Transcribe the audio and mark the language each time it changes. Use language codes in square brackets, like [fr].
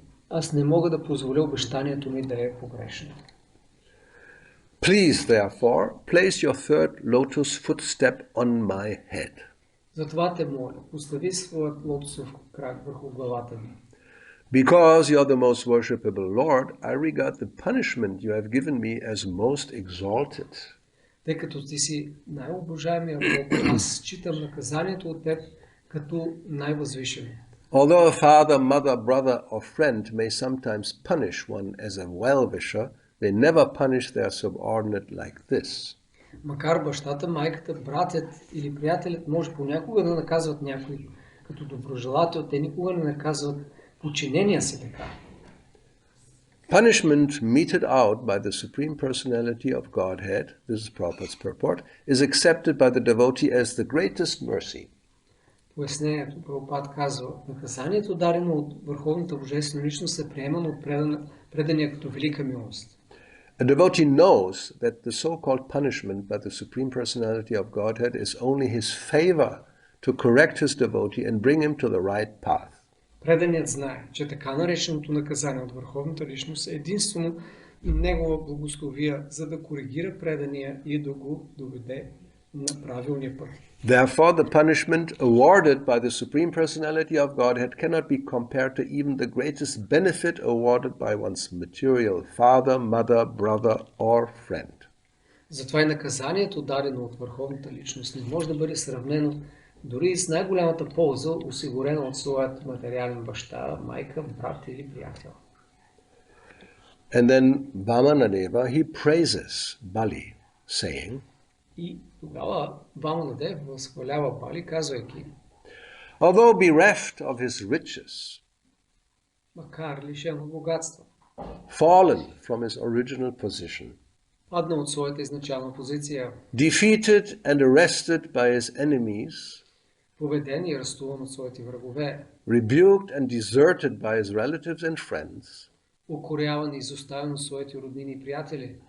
[bg] Аз не мога да позволя обещанието ми да е погрешно. [en] Please, therefore, place your third lotus footstep on my head. [bg] Затова те моля, постави своят лотосов крак върху главата ми. [en] Because you are the most worshipable Lord, I regard the punishment you have given me as most exalted. [bg] Тъй като ти си най-обожаемия Бог, аз считам наказанието от теб като най-възвишено. [en] Although a father, mother, brother, or friend may sometimes punish one as a well-wisher, they never punish their subordinate like this. [bg] Макар бащата, майката, братят или приятелят може понякога да наказват някой като доброжелател, те никога не наказват подчинения си така. [en] Punishment meted out by the Supreme Personality of Godhead, this is Prabhupada's purport, is accepted by the devotee as the greatest mercy. [bg] Пояснението, Прабхупад казва, наказанието дадено от Върховната Божествена личност се приема от предания като велика милост. [en] A devotee knows that the so-called punishment by the Supreme Personality of Godhead is only his favor to correct his devotee and bring him to the right path. [bg] Преданият знае, че така нареченото наказание от Върховната личност е единствено негова благословия, за да коригира предания и да го доведе на правилния път. [en] Therefore, the punishment awarded by the Supreme Personality of Godhead cannot be compared to even the greatest benefit awarded by one's material father, mother, brother, or friend. [bg] Затова и наказанието, дадено от Върховната личност, не може да бъде сравнено дори и с най-голямата полза, осигурена от своят материален баща, майка, брат или приятел. [en] And then Vamana-deva, he praises Bali, saying, [bg] И тогава Вамана-дев възхвалява Бали, казвайки: [en] although bereft of his riches, [bg] макар лишен от богатства, [en] fallen from his original position, [bg] падна от своята изначална позиция, [en] defeated and arrested by his enemies, [bg] победен и арестуван от своите врагове, [en] rebuked and deserted by his relatives and friends, [bg] укоряван и изоставен от своите роднини и приятели,